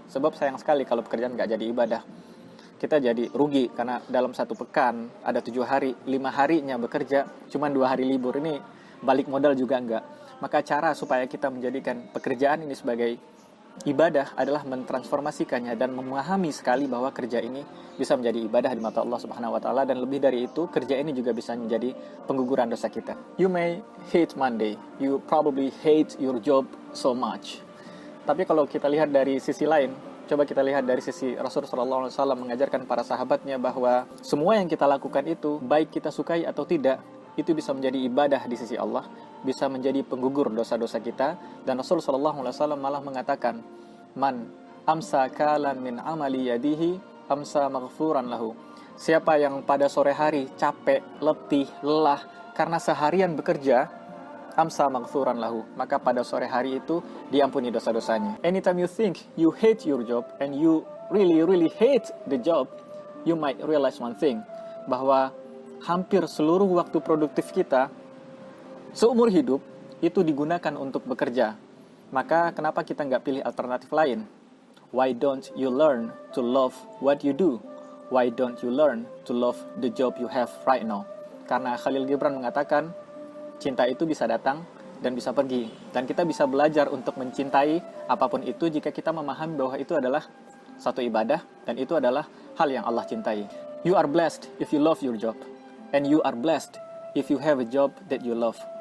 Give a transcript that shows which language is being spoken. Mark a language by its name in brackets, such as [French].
[Indonesian] Sebab sayang sekali kalau pekerjaan nggak jadi ibadah. Kita jadi rugi, karena dalam satu pekan ada 7 hari, 5 harinya bekerja, cuma 2 hari libur. Ini balik modal juga enggak. Maka cara supaya kita menjadikan pekerjaan ini sebagai ibadah adalah mentransformasikannya dan memahami sekali bahwa kerja ini bisa menjadi ibadah di mata Allah Subhanahu wa taala, dan lebih dari itu, kerja ini juga bisa menjadi pengguguran dosa kita. [English] You may hate Monday, you probably hate your job so much. [Indonesian] Tapi kalau kita lihat dari sisi lain, coba kita lihat dari sisi Rasulullah SAW mengajarkan para sahabatnya bahwa semua yang kita lakukan itu, baik kita sukai atau tidak, itu bisa menjadi ibadah di sisi Allah, bisa menjadi penggugur dosa-dosa kita. Dan Rasulullah SAW malah mengatakan, [Arabic] "Man amsa kalan min amali yadihi amsa maghfuran lahu." [Indonesian] Siapa yang pada sore hari capek, letih, lelah karena seharian bekerja, [Arabic] amsa maghfuran lahu, [Indonesian] maka pada sore hari itu diampuni dosa-dosanya. [English] Anytime you think you hate your job and you really hate the job, you might realize one thing, [Indonesian] bahwa hampir seluruh waktu produktif kita seumur hidup itu digunakan untuk bekerja. Maka kenapa kita nggak pilih alternatif lain? [English] Why don't you learn to love what you do? Why don't you learn to love the job you have right now? [Indonesian] Karena Khalil Gibran mengatakan, cinta itu bisa datang dan bisa pergi. Dan kita bisa belajar untuk mencintai apapun itu jika kita memahami bahwa itu adalah satu ibadah dan itu adalah hal yang Allah cintai. [English] You are blessed if you love your job. And you are blessed if you have a job that you love.